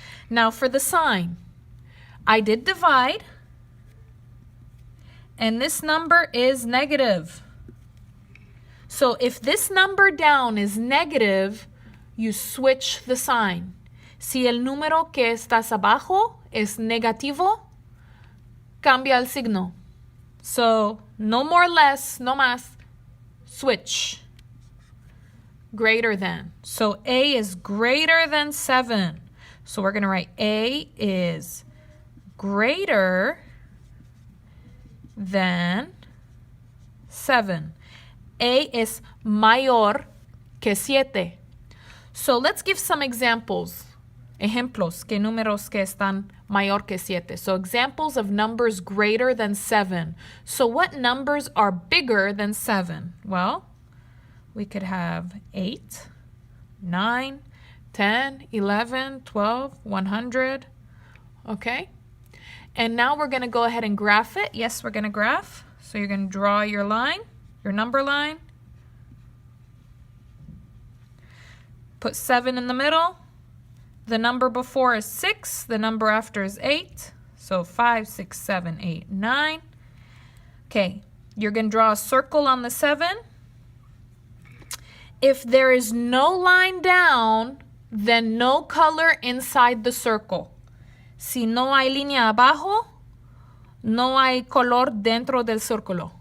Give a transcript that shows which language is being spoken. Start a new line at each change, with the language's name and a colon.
English: Now for the sign, I did divide, and this number is negative. So if this number down is negative, you switch the sign.
Spanish: Si el número que estás abajo es negativo, cambia el signo.
English: So no more less,
Spanish: no más,
English: switch. Greater than. So A is greater than 7. So we're going to write A is greater than 7. A is
Spanish: mayor que
English: 7. So let's give some examples.
Spanish: Ejemplos, que números que están mayor que 7.
English: So examples of numbers greater than 7. So what numbers are bigger than 7? Well, we could have 8, 9, 10, 11, 12, 100, okay? And now we're going to go ahead and graph it. Yes, we're going to graph. So you're going to draw your line, your number line. Put 7 in the middle. The number before is 6. The number after is 8. So 5, 6, 7, 8, 9. Okay, you're going to draw a circle on the 7. If there is no line down, then no color inside the circle.
Spanish: Si no hay línea abajo, no hay color dentro del círculo.